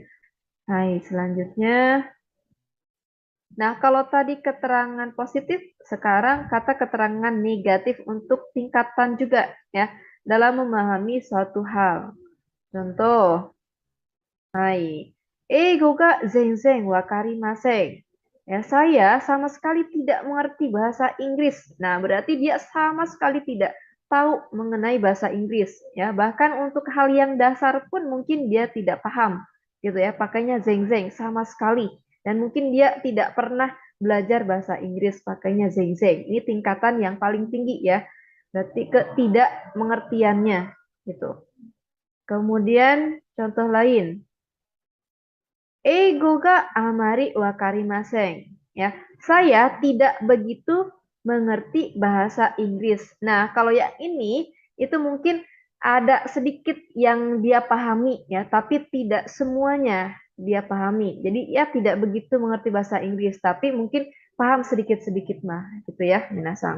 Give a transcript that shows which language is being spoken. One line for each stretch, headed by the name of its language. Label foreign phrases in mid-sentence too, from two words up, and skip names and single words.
Indonesian: Hai, selanjutnya. Nah, kalau tadi keterangan positif, sekarang kata keterangan negatif untuk tingkatan juga ya, dalam memahami suatu hal. Contoh, hai,
Japanese: 英語が全然分かりません.
Indonesian: Ya, saya sama sekali tidak mengerti bahasa Inggris. Nah, berarti dia sama sekali tidak tahu mengenai bahasa Inggris. Ya, bahkan untuk hal yang dasar pun mungkin dia tidak paham. Gitu ya, pakainya zeng-zeng sama sekali. Dan mungkin dia tidak pernah belajar bahasa Inggris, pakainya zeng-zeng. Ini tingkatan yang paling tinggi ya. Berarti ketidak mengertiannya gitu. Kemudian contoh lain.
Japanese: 英語があまり分かりません.
Indonesian: Ya, saya tidak begitu mengerti bahasa Inggris. Nah, kalau yang ini itu mungkin ada sedikit yang dia pahami ya, tapi tidak semuanya dia pahami. Jadi ya tidak begitu mengerti bahasa Inggris, tapi mungkin paham sedikit-sedikit mah, gitu ya, minasan.